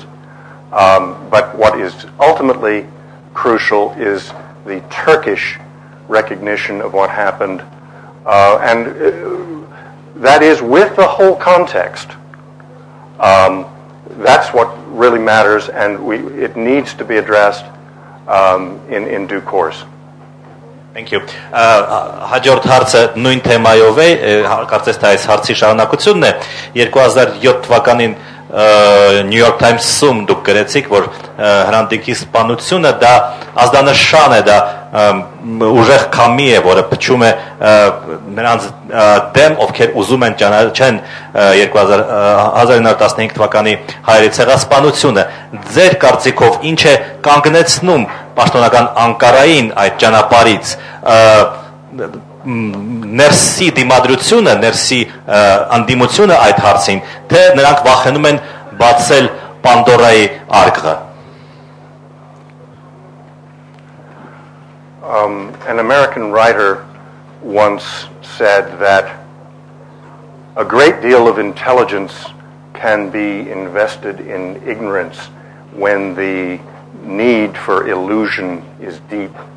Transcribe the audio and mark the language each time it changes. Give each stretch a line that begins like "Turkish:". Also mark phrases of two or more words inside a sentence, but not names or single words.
English: But what is ultimately crucial is the Turkish recognition of what happened. And that is with the whole context. That's what really matters, and it needs to be addressed in due course. Thank you.
Armenian: Հաջորդ հարցը նույն թեմայով է, կարծես թե այս հարցի շարունակությունն է։ 2007 թվականին New York Times-ում դուք գրեցիք, որ Hrant Dinki սպանությունը դա ազդանշան է, դա ուժեղ քամի է, որը փչում է նրանց դեմ, ովքեր ուզում են ճանաչեն 1915 թվականի հայերի ցեղասպանությունը։ Ձեր կարծիքով ինչ է կանգնեցնում պաշտոնական Անկարային այդ ճանապարհից ներսի դիմադրությունը, ներսի անդիմությունը այդ հարցին, թե նրանք վախենում են բացել Պանդորայի արկղը։
English: An American writer once said that a great deal of intelligence can be invested in ignorance when the need for illusion is deep.